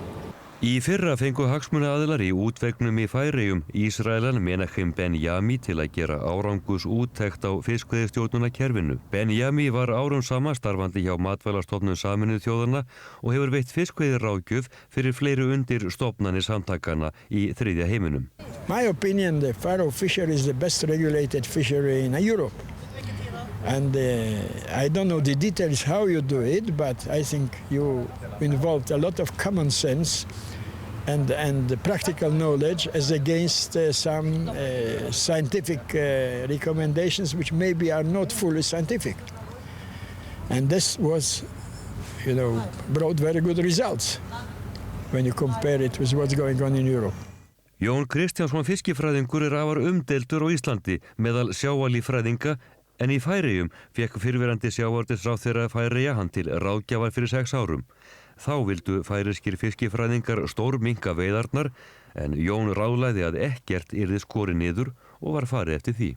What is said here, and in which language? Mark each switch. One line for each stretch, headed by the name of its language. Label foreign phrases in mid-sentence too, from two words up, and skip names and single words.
Icelandic: Í fyrra fengu hagsmunaaðilar í útvegnum í Færeyjum Ísraelan Menachem Ben-Yami til að gera árangursúttekt á fiskveiðistjórnunarkerfinu. Ben-Yami var árum saman starfandi hjá Matvælastofnun Sameinuðu þjóðanna og hefur veitt fiskveiðiráðgjöf fyrir fleiri undir stofnanir samtakanna í þriðja heiminum.
English: My opinion, the Faroe fishery is the best regulated fishery in Europe. And I don't know the details how you do it, but I think you involved a lot of common sense and practical knowledge as against some scientific recommendations which maybe are not fully scientific. And this was, brought very good results when you compare it with what's going on in Europe.
Icelandic: Jón Kristjánsson fiskifræðingur er afar umdeildur á Íslandi meðal sjávarlíffræðinga en í Færeyjum fékk fyrrverandi sjávarútvegsráðherra Færeyja hann til ráðgjafar fyrir 6 árum. Þá vildu færeyskir fiskifræðingar stórminnka veiðarnar en Jón ráðlagði að ekkert yrði skorið niður og var farið eftir því.